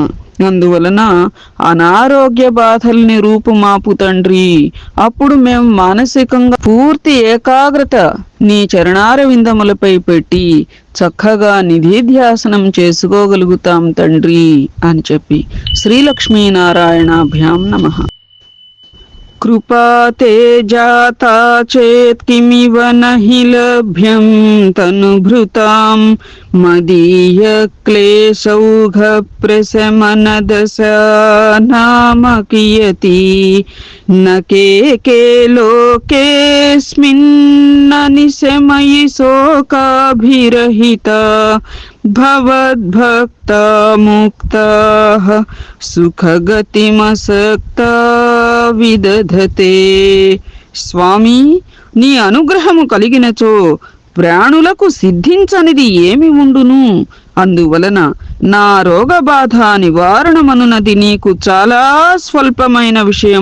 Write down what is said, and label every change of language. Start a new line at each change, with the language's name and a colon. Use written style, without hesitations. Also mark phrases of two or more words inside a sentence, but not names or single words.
Telugu: అందువలన అనారోగ్య బాధల్ని రూపుమాపు తండ్రి. అప్పుడు మేము మానసికంగా పూర్తి ఏకాగ్రత నీ చరణారవిందములపై పెట్టి చక్కగా నిధిధ్యాసనం చేసుకోగలుగుతాం తండ్రి అని చెప్పి
Sanskrit: శ్రీలక్ష్మీనారాయణాభ్యాం నమః. कृपा ते जाता चेत् किमिव नहि लभ्यं तनुभृतां मदीय क्लेशौघप्रशमनदशा नाम कियति न के लोकेऽस्मिन्न निशमयि शोकाभिरहिता भवद्भक्ता मुक्ताः సుఖగతిమసక్తా విదధతే.
Telugu: స్వామి, నీ అనుగ్రహము కలిగినచో ప్రాణులకు సిద్ధించనిది ఏమి ఉండును? అందువలన నా రోగబాధ నివారణమనున్నది నీకు చాలా స్వల్పమైన విషయం.